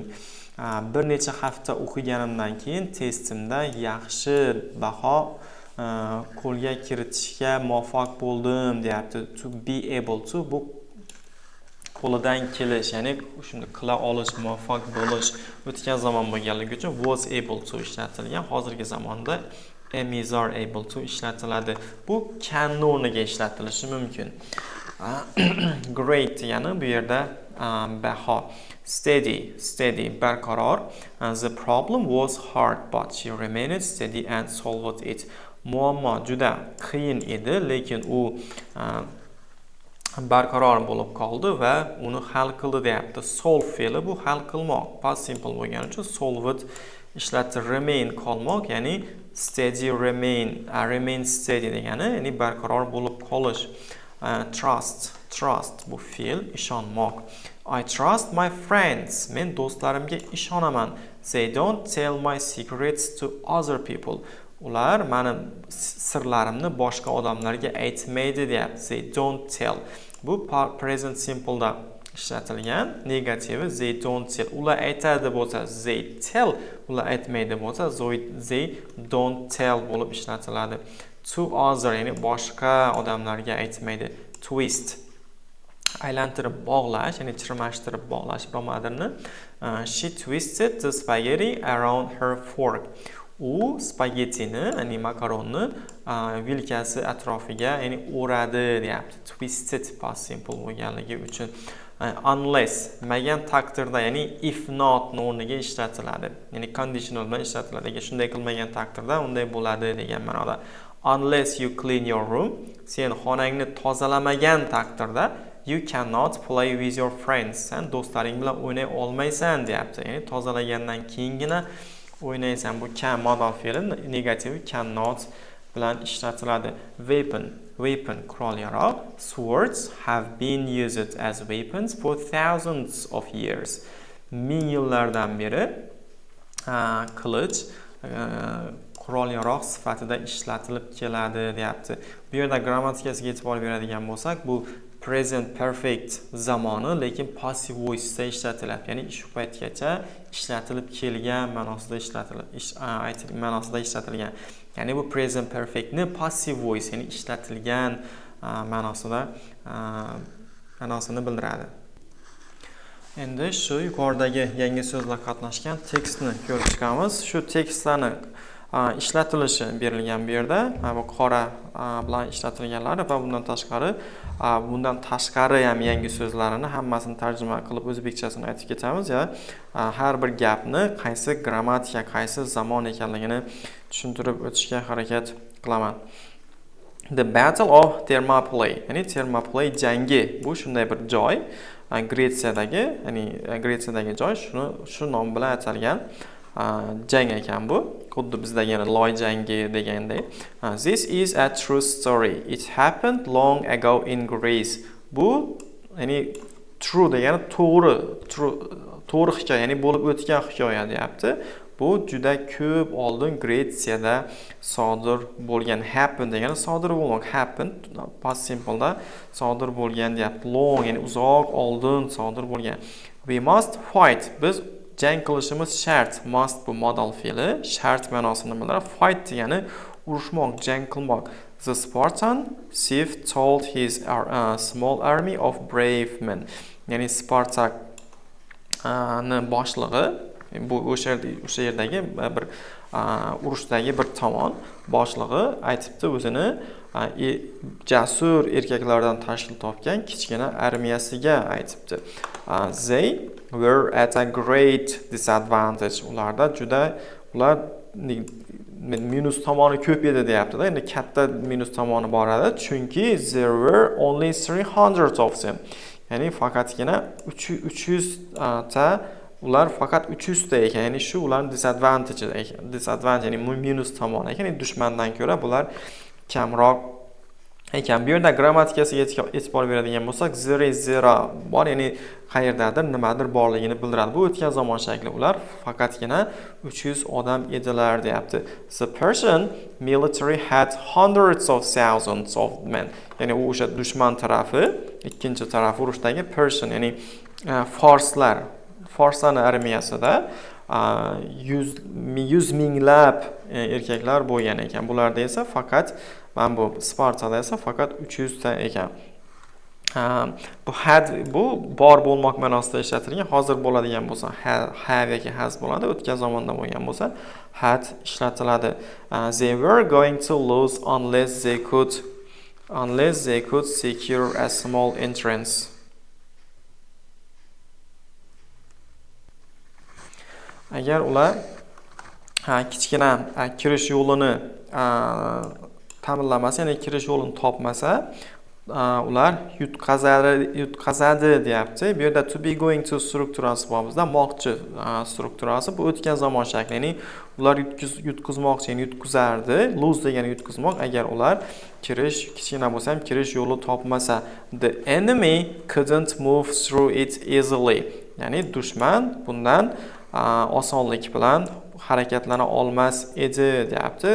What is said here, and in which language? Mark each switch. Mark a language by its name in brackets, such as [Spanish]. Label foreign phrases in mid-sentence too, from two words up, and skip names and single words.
[Uzbek] Bir necha hafta o'qiganimdan keyin testimda yaxshi baho qo'lga kiritishga muvaffaq bo'ldim deyapti. [English] To be able to, [Uzbek] bu qo'lidan kelish, ya'ni shuni qila olish, muvaffaq bo'lish. O'tgan zamon bo'lganligi uchun [English] was able to [Uzbek] ishlatilgan. Hozirgi zamonda [English] is are able to [Uzbek] ishlatiladi. Bu can o'rniga ishlatilishi mumkin. Great, ya'ni bu yerda baho. Steady, barqaror. [English] The problem was hard, but she remained steady and solved it. [Uzbek] Muammo juda qiyin edi, lekin u barqaror bo'lib qoldi va uni hal qildi deyapti. Solve fe'li bu hal qilmoq. [English] Past simple [Uzbek] bo'lgani uchun solved ishlatdi. Remain qolmoq, ya'ni [English] steady remain steady [Uzbek] degani, ya'ni barqaror bo'lib qolish. Trust bu fe'l, ishonmoq. [English] I trust my friends. [Uzbek] Men do'stlarimga ishonaman. [English] They don't tell my secrets to other people. [Uzbek] Ular meni sirlarimni boshqa odamlarga aytmaydi deyapti. [English] They don't tell. [Uzbek] Bu [English] present simple [Uzbek] da ishlatilgan. [English] Negativi they don't tell. [Uzbek] Ular aytadi bo'lsa [English] they tell, [Uzbek] ular aytmaydi bo'lsa [English] they don't tell [Uzbek] bo'lib ishlatiladi. [English] To other, [Uzbek] ya'ni boshqa odamlarga aytmaydi. Twist, aylantirib bog'lash, ya'ni chirmashtirib bog'lash biromadirni. [English] She twisted the spaghetti around her fork. [Uzbek] U spagettini, ya'ni makaronni vilkasi atrofiga, ya'ni o'radi deyapti. [English] Twisted past simple [Uzbek] bo'lganligi uchun. Unless, magan taqdirda, ya'ni [English] if not [Uzbek] o'rniga ishlatiladi. Ya'ni conditional bilan ishlatiladi. Agar shunday qilmagan taqdirda unday bo'ladi degan ma'noda. [English] Unless you clean your room, [Uzbek] sen xonangni tozalamagan taqdirda [English] you cannot play with your friends. [Uzbek] Sen do'stlaring bilan o'ynay olmaysan deyapti. Ya'ni tozalagandan keyingina o'ynaysan. Bu [English] can modal [Uzbek] fe'li, negativi cannot bilan ishlatiladi. Weapon qurol-yarog'. [English] Swords have been used as weapons for thousands of years. [Uzbek] Ming yillardan beri qilich qurol-yarog' sifatida ishlatilib keladi deyapti. Bu yerda grammatikasiga e'tibor beradigan bo'lsak, bu [English] present perfect [Uzbek] zamoni, lekin [English] passive voice [Uzbek] da ishlatiladi. Ya'ni shu paytgacha ishlatilib kelgan ma'nosida ishlatilgan. Ya'ni bu [English] present perfect [Uzbek] ni [English] passive voice, [Uzbek] ya'ni ishlatilgan ma'nosini bildiradi. Endi shu yuqoridagi yangi so'zlar qatnashgan tekstni ko'rib chiqamiz. Shu tekstlarni ishlatilishi berilgan bu yerda. Bu qora bilan ishlatilganlari va bundan tashqari ham yangi so'zlarini hammasini tarjima qilib o'zbekchasini aytib ketamiz. Har bir gapni qaysi grammatika, qaysi zamon ekanligini tushuntirib o'tishga harakat qilaman. [English] The Battle of Thermopylae, [Uzbek] ya'ni Thermopylae jangi. Bu shunday bir joy, Gretsiyadagi joy, shu nom bilan atalgan. jang ekan bu. Xuddi bizdagi yana loy jangi degandek. [English] This is a true story. It happened long ago in Greece. [Uzbek] Bu ya'ni true degani to'g'ri hikoya, ya'ni bo'lib o'tgan hikoya deyapti. Bu juda ko'p oldin Gretsiyada sodir bo'lgan. Happen degani sodir bo'lmoq. [English] Happen past simple-da [Uzbek] sodir bo'lgan deyapti. Long, ya'ni uzoq oldin sodir bo'lgan. [English] We must fight. [Uzbek] Biz jang qilishimiz shart. Must bu modal fe'li. Shart ma'nosini bildiradi. Fight degani urushmoq, jang qilmoq. [English] The Spartan chief told his small army of brave men. [Uzbek] Ya'ni Spartak boshlig'i, bu o'sha yerdagi bir urushdagi bir tomon boshlig'i aytibdi o'zini jasur erkaklardan tashkil topgan kichkina armiyasiga aytibdi. [English] They were at a great disadvantage. [Uzbek] Ular minus tomoni ko'p edi deyapti-da. Endi katta minus tomoni bor edi, chunki [English] there were only 300 of them. [Uzbek] Ya'ni faqatgina 300 ta ular faqat 300 ta ekan. Ya'ni shu ularning disadvantage ya'ni minus tomoni ekan. Ya'ni dushmandan ko'ra bular kamroq ekan. Bu yerda grammatikasiga e'tibor beradigan bo'lsak, zero bor, ya'ni qayerdadir nimadir borligini bildiradi. Bu o'tgan zamon shakli. Ular faqatgina 300 odam edilar deyapti. [English] The Persian military had hundreds of thousands of men. [Uzbek] Ya'ni u o'sha dushman tarafi, ikkinchi taraf urushdagi Persian, ya'ni Forslarning armiyasida 100 minglab erkaklar bo'lgan ekan. Bularda esa faqat bu Spartada esa faqat 300 ta ekan. Bu bor bo'lmoq ma'nosida ishlatilgan. Hozir bo'ladigan bo'lsa have yoki has bo'ladi. O'tgan zamonda bo'lgan bo'lsa had ishlatiladi. [English] They were going to lose unless they could secure a small entrance. [Uzbek] Agar ular kichkina kirish yo'lini ta'minlamasa, ya'ni kirish yo'lini topmasa, ular yutqazadi deyapti. Bu yerda [English] to be going to [Uzbek] strukturasi bor bizda, moqchi strukturasi. Bu o'tgan zamon shakli, ya'ni ular yutqizmoqchi, ya'ni yutqizardi. Lose degani yutqizmoq. Agar ular kichkina bo'lsa ham kirish yo'li topmasa, [English] the enemy couldn't move through it easily. [Uzbek] Ya'ni dushman bundan osonlik bilan harakatlana olmas edi deyapti.